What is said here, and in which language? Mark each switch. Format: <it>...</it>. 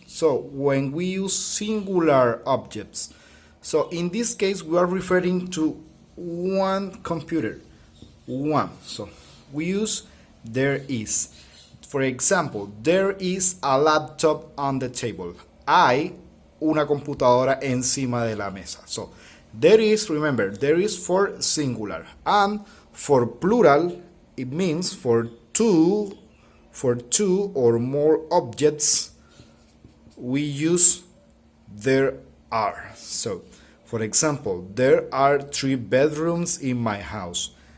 <en>So when we use singular objects. So in this case we are referring to one computer. One. So we use there is. For example, there is a laptop on the table.</en> <es>Hay una computadora encima de la mesa.</es> <en>So there is, remember, there is for singular, and for plural it means for two or more objects we use there are. So, for example, there are 3 bedrooms in my house.</en>